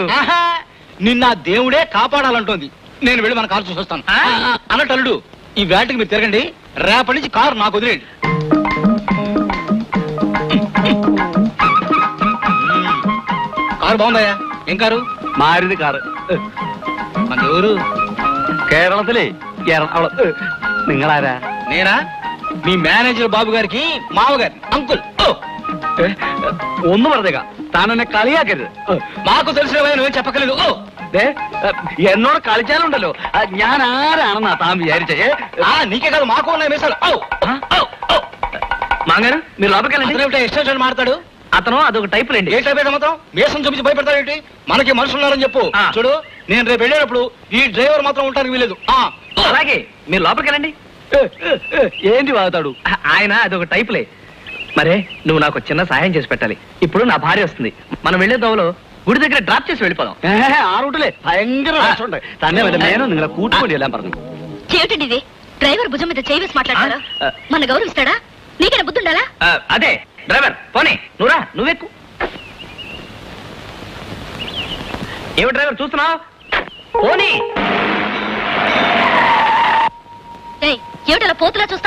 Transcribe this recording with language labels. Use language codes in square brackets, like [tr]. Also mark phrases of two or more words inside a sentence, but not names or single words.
[te] ఆహా, నిన్న ఆ దేవుడే కాపాడాలంటోంది. నేను వెళ్ళి మన కారు చూసొస్తాను. ఆ? అన్నట్టు అల్లుడు, ఈ వేటకి మీరు తిరగండి. రేపటి నుంచి కారు నాకు వదిలేయండి. కారు బాగుందయ్యా. ఏం కారు? [ml] മാരുതി കാറ് [te] మన ఎవరు? [ml] കേരളത്തിലെ എറണാകുളം നിങ്ങളാരാ [te] నేనా? మీ మేనేజర్ బాబు గారికి మావగారి అంకుల్. ఓ, [ml] ഒന്ന് പറഞ്ഞേക്കാം താൻ എന്നെ കളിയാക്കരുത് [te] మాకు తెలిసిన నువ్వేం చెప్పకలేదు. ఓ, [ml] ദേ, എന്നോട് കളിച്ചാലുണ്ടല്ലോ ഞാൻ ആരാണെന്നാ താൻ വിചാരിച്ചേ [te] నీకే కాదు మాకు ఉన్నాయి మీసాలు. ఓ, ఓ, ఓ. మాంగారు మీరు లోపలికి వెళ్ళండి. అతనేమిటో ఎక్స్టెన్షన్ మాడతాడు. అతను అదొక టైప్ లేండి. ఏ టైప్ అయితే మాత్రం మీసం చూపించి భయపెడతాడేంటి? మనకి మనుషులు ఉన్నారని చెప్పు. ఆ. చూడు, నేను రేపు వెళ్ళేటప్పుడు ఈ డ్రైవర్ మాత్రం ఉండడానికి వీలేదు. అలాగే మీరు లోపలికి వెళ్ళండి. ఏంటి వాగుతాడు ఆయన అదొక టైప్లే. మరే నువ్వు నాకు చిన్న సహాయం చేసి పెట్టాలి. ఇప్పుడు నా భార్య వస్తుంది. మనం వెళ్లే దోవలో గుడి దగ్గర డ్రాప్ చేసి వెళ్ళిపోదాం. [ml] ആ റൂട്ടിലെ ഭയങ്കര രസമുണ്ട് തന്നെ വല്ല മേനോ നിങ്ങളെ കൂട്ടുകൊണ്ടി എല്ലാം പറഞ്ഞു [te] ఏమిటండి ఇది? డ్రైవర్ భుజం మీద చేయి వేసి మాట్లాడతారా? ఆ. మన గౌరవిస్తాడా? నీకైనా బుద్ధి ఉండాలా? అదే డ్రైవర్ పోనీ నువ్వురా, నువ్వెక్కు. ఏమి డ్రైవర్ చూస్తున్నావు? పోనీ. ఏయ్, ఏమిటలా పోతులా చూస్తావు?